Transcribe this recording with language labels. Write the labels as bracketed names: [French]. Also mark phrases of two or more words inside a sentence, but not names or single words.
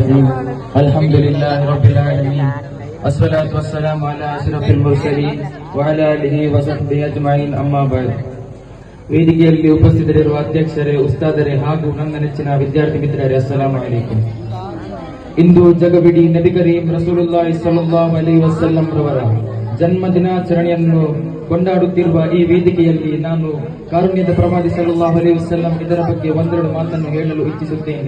[Arabic] الرجيم الحمد لله رب العالمين والصلاة والسلام على أشرف المرسلين وعلى آله وصحبه أجمعين أما بعد. [Kannada] ವೇದಿಕೆಯಲ್ಲಿ ಉಪಸ್ಥಿತರಿರುವ ಅಧ್ಯಕ್ಷರೇ, ಉಸ್ತಾದರೇ ಹಾಗೂ ನನ್ನ ನೆಚ್ಚಿನ ವಿದ್ಯಾರ್ಥಿ ಮಿತ್ರರೇ, [Arabic] السلام عليكم. [Kannada] ಇಂದು ಜಗವಿಡೀ [Arabic] نبي كريم رسول الله صلى الله عليه وسلم [Kannada] ರವರ ಜನ್ಮ ದಿನಾಚರಣೆಯನ್ನು ಕೊಂಡಾಡುತ್ತಿರುವ ಈ ವೇದಿಕೆಯಲ್ಲಿ ನಾನು ಕಾರುಣ್ಯದ ಪ್ರವಾದಿ [Arabic] صلى الله عليه وسلم [Kannada] ಇದರ ಬಗ್ಗೆ ಒಂದೆರಡು ಮಾತನ್ನು ಹೇಳಲು ಇಚ್ಛಿಸುತ್ತೇನೆ.